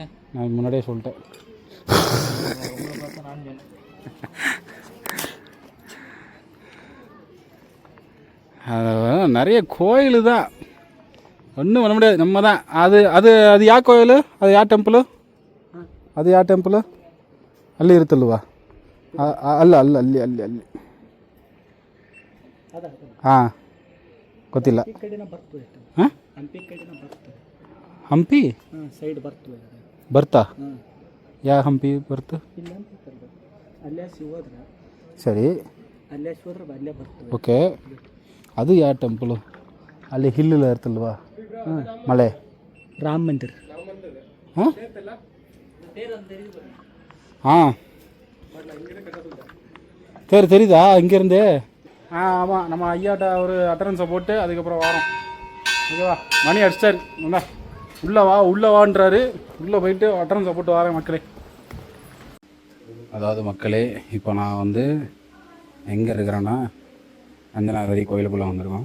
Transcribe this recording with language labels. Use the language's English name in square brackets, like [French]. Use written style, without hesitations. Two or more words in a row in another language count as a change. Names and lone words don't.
[Tamil] நான் முன்னாடியே சொல்லிட்டேன். நிறைய கோயில் தான், ஒன்றும் பண்ண முடியாது. நம்ம தான் அது அது அது யா கோயில், அது யா டெம்பிள், அது யா டெம்பிள்? [Kannada] ಅಲ್ಲಿ ಇರುತ್ತಲ್ವಾ? ಅಲ್ಲ ಅಲ್ಲ ಅಲ್ಲಿ ಅಲ್ಲಿ ಅಲ್ಲಿ ಹಾಂ, ಗೊತ್ತಿಲ್ಲ. ಹಾಂ, ಹಂಪಿ ಸೈಡ್ ಬರ್ತದೆ ಬರ್ತಾ? ಯಾ ಹಂಪಿ ಬರ್ತು? ಅಲ್ಲೇ ಶಿವದ್ರ, ಸರಿ, ಅಲ್ಲೇ ಶಿವದ್ರ ಅಲ್ಲೇ ಬರ್ತದೆ. ಓಕೆ. ಅದು ಯಾವ ಟೆಂಪಲು? ಅಲ್ಲಿ ಹಿಲ್ಲೆಲ್ಲ ಇರ್ತಲ್ವಾ? ಮಳೆ. ರಾಮ ಮಂದಿರ. ಹಾಂ ಹಾಂ, [Tamil] சரி தெரியுதா இங்கேருந்து? ஆமாம், நம்ம ஐயாட்ட ஒரு அட்டரன்ஸை போட்டு அதுக்கப்புறம் வரோம். ஓகேவா? மணி அடிச்சார். உள்ளே வான்றாரு. உள்ளே போயிட்டு அட்டரன்ஸை போட்டு வரேன் மக்களே. அதாவது மக்களே, இப்போ நான் வந்து எங்கே இருக்கிறேன்னா அஞ்சனாதிரி கோயிலுக்குள்ளே வந்திருக்கோம்.